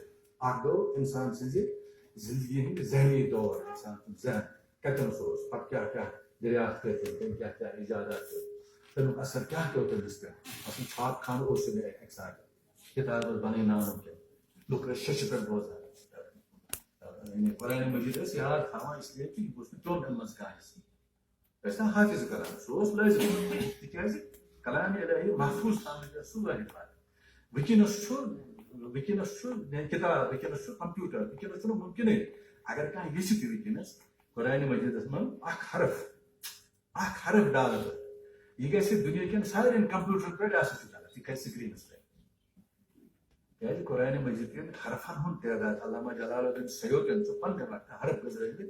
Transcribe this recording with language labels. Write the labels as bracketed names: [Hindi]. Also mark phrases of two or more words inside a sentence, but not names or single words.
[Kashmiri] اکھ گوٚو انسان سٕنٛزِ زندگی ہٕنٛدۍ ذہنی دور انسان سُنٛد ذہن کتٮ۪ن اوس پتہٕ کیاہ کیاہ دریافت کٔرۍ تٔمۍ کیاہ کیاہ ایجادات کٔرۍ تمیُک اثر کیاہ پیوٚو تٔمِس پٮ۪ٹھ مثلاً چھاپ خانہٕ اوس نہٕ اکہِ ساتہٕ کتاب ٲس بناوناونہٕ کینٛہہ لُکھ ٲسۍ شیٚشہِ پٮ۪ٹھ بوزان قرآنِ مجیٖد ٲسۍ یاد تھاوان اس لیے کہِ یہِ گوٚژھ نہٕ پیوٚن اَمہِ منٛز کانٛہہ حِصہٕ ٲسۍ نا حافظ کلام سُہ اوس لٲزم تِکیازِ کلامِ الہی محفوظ تھاونٕچ ٲس سُہ واحد بات وٕنکیٚنس چھُ کتاب وٕنکیٚنس چھُ کمپیوٗٹر وٕنکیٚنس چھُنہٕ مُمکِنٕے اگر کانٛہہ یژھِ تہِ وٕنکیٚنس قرآنِ مجیٖدس منٛز اکھ حرف ڈالہٕ بہٕ یہِ گژھِ دُنیا کٮ۪ن سارٮ۪ن کمپیوٗٹرن پٮ۪ٹھ آسہِ سُہ چلان یہِ کھسہِ سکریٖنس پٮ۪ٹھ کیازِ قرآنِ مجیٖد کٮ۪ن حرفن ہُنٛد تعداد علامہ جلال الدین سیوطین چھُ پننہِ وقتہٕ حرف گُزٲرمٕتۍ